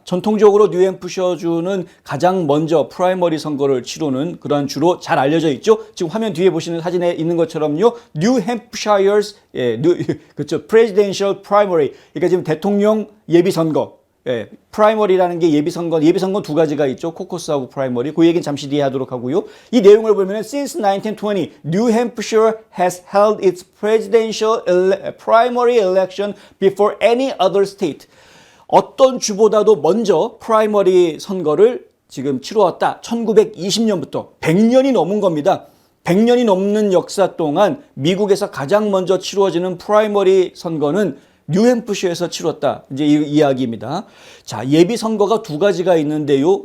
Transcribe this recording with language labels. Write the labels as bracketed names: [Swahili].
[Korean] 전통적으로 뉴햄프셔주는 가장 먼저 프라이머리 선거를 치르는 그런 주로 잘 알려져 있죠. 지금 화면 뒤에 보시는 사진에 있는 것처럼요. 뉴햄프셔이어스, 그렇죠. Presidential Primary. 그러니까 지금 대통령 예비선거. 프라이머리라는 게 예비선거 두 가지가 있죠. 코커스하고 프라이머리. 그 얘기는 잠시 뒤에 하도록 하고요. 이 내용을 보면 [English] since 1920, New Hampshire has held its presidential primary election before any other state. [Korean] 어떤 주보다도 먼저 프라이머리 선거를 지금 치루었다. 1920년부터 100년이 넘은 겁니다. 100년이 넘는 역사 동안 미국에서 가장 먼저 치루어지는 프라이머리 선거는 뉴햄프셔에서 치렀다. 이제 이 이야기입니다. 자, 예비 선거가 두 가지가 있는데요.